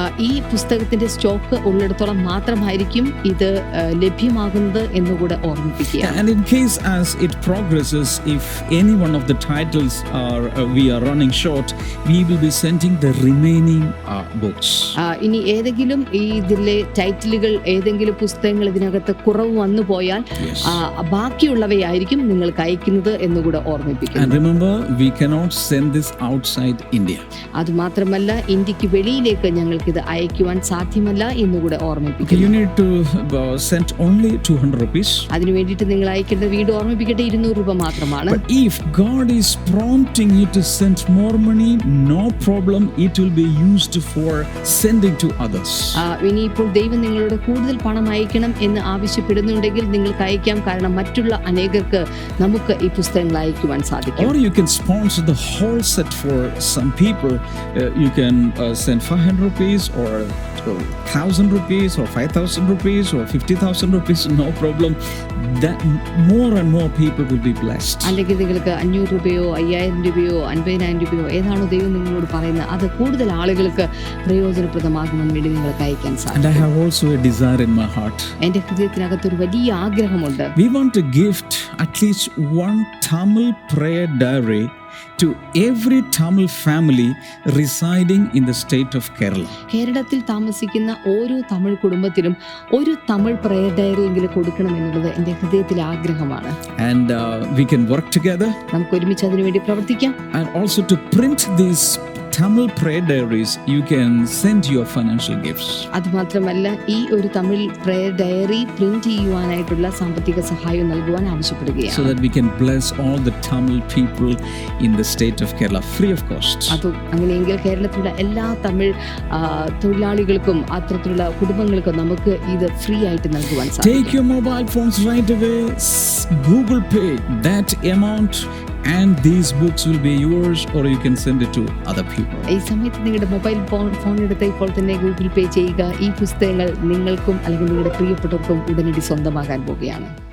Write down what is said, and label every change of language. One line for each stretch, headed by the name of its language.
Malayalam: ഈ പുസ്തകത്തിന്റെ സ്റ്റോക്ക് ഉള്ളിടത്തോളം മാത്രമായിരിക്കും ഇത് ലഭ്യമാകുന്നത് എന്നുകൂടെ ഓർമ്മിപ്പിക്കുക.
English: And in case as it progresses, if any one of the titles are we are running short, we will be sending the remaining books.
Malayalam: ഇനി ഏതെങ്കിലും ഇതിലെ ടൈറ്റിലുകൾ ഏതെങ്കിലും പുസ്തകങ്ങൾ ഇതിനകത്ത് കുറവ് വന്നു പോയാൽ ബാക്കിയുള്ളവയായിരിക്കും നിങ്ങൾക്ക് അയക്കുന്നത് എന്നുകൂടെ ഓർമ്മിപ്പിക്കുക.
English: And remember, we cannot send this outside India.
Malayalam: അത് മാത്രമല്ല ഇന്ത്യക്ക് വെളിയിലേക്ക് ഞങ്ങൾക്ക് ഇത് അയക്കുവാൻ സാധ്യമല്ല എന്നുകൂടെ ഓർമ്മിപ്പിക്കുക.
English: You need to send only 200 rupees.
Malayalam: അതിനു വേണ്ടിയിട്ട് നിങ്ങൾ അയക്കേണ്ടത് വീണ്ടും ഓർമ്മിപ്പിക്കട്ടെ 200 രൂപ മാത്രമാണ്.
English: But if God is prompting you to send more money, no problem, it will be used for sending to others.
Malayalam: ഇനിയിപ്പോൾ ദൈവം നിങ്ങളോട് കൂടുതൽ പണം അയക്കണം എന്ന് ആവശ്യപ്പെടുന്നുണ്ടെങ്കിൽ നിങ്ങൾക്ക് അയക്കാം. കാരണം മറ്റുള്ള അനേകർക്ക് നമുക്ക് ഈ പുസ്തകങ്ങൾ അയക്കുവാൻ സാധിക്കും.
English: Or you can sponsor the whole set for some people. You can send 500 rupees or 1,000 rupees or 5,000 rupees or 50,000 rupees, no problem. That more and more people will be blessed.
Malayalam: അല്ലെങ്കിൽ നിങ്ങൾക്ക് 500 രൂപയോ 5,000 രൂപയോ 50,000 രൂപയോ ഏതാണോ ദൈവം നിങ്ങളോട് പറയുന്നത് അത് കൂടുതൽ ആളുകൾക്ക് പ്രയോജനപ്രദമാകുവാൻ വേണ്ടി നിങ്ങൾക്ക് അയക്കാൻ സാധിക്കും.
English: And I have also a desire in my heart.
Malayalam: എൻ്റെ ഹൃദയത്തിനകത്ത് ഒരു വലിയ ആഗ്രഹമുണ്ട്.
English: We want to gift at least one Tamil prayer diary to every Tamil family residing in the state of Kerala.
Malayalam: കേരളത്തിൽ താമസിക്കുന്ന ഓരോ തമിഴ് കുടുംബത്തിനും ഒരു തമിഴ് പ്രയർ ഡയറി എങ്കിലും കൊടുക്കണം എന്നുള്ളത് എൻ്റെ ഹൃദയത്തിലെ ആഗ്രഹമാണ്.
English: And we can work together.
Malayalam: നമുക്ക് ഒരുമിച്ച് അതിനുവേണ്ടി പ്രവർത്തിക്കാം.
English: And also to print these Tamil prayer diaries, you can send your financial gifts.
Malayalam: അതുമാത്രമല്ല ഈ ഒരു തമിഴ് പ്രയർ ഡയറി പ്രിന്റ് ചെയ്യുവാനായിട്ടുള്ള സാമ്പത്തിക സഹായം നൽകുവാൻ ആവശ്യപ്പെടുകയാണ്.
English: So that we can bless all the Tamil people in the state of Kerala free of cost.
Malayalam: അങ്ങനെയെങ്കിൽ കേരളത്തിലുള്ള എല്ലാ തമിഴ് തൊഴിലാളികൾക്കും അത്തരത്തിലുള്ള കുടുംബങ്ങൾക്കും നമുക്ക് ഇത് ഫ്രീ ആയിട്ട് നൽകുവാൻ സാധിക്കും.
English: Take your mobile phones right away, Google Pay that amount, and these books will be yours, or you can send it to other people.
Malayalam: ഈ സമയത്ത് നിങ്ങളുടെ മൊബൈൽ ഫോൺ എടുത്ത് ഇപ്പോൾ തന്നെ ഗൂഗിൾ പേ ചെയ്യുക. ഈ പുസ്തകങ്ങൾ നിങ്ങൾക്കും അല്ലെങ്കിൽ നിങ്ങളുടെ പ്രിയപ്പെട്ടവർക്കും ഉടനടി സ്വന്തമാകാൻ പോവുകയാണ്.